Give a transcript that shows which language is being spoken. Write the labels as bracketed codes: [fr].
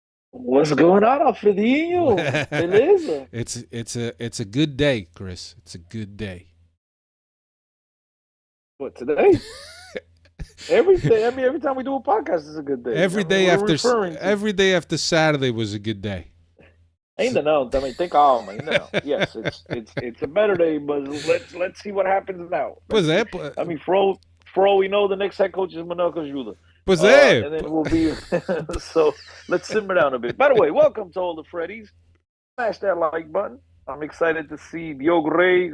[en] What's going on, Alfredinho? [pt] Beleza? [en] It's a good day, Chris. It's a good day. What, today? Every day. I mean, every time we do a podcast is a good day. Every day after Saturday was a good day. [pt] Ainda não, também tem calma, ainda não. [en] Yes, it's a better day, but let's see what happens now. [pt] Pois é. [en] I mean, for all we know, the next head coach is Manuel Cajuda. [pt] Pois é. [en] And then we'll be so let's simmer down a bit. By the way, welcome to all the Freddies. Smash that like button. I'm excited to see Diogo Reis.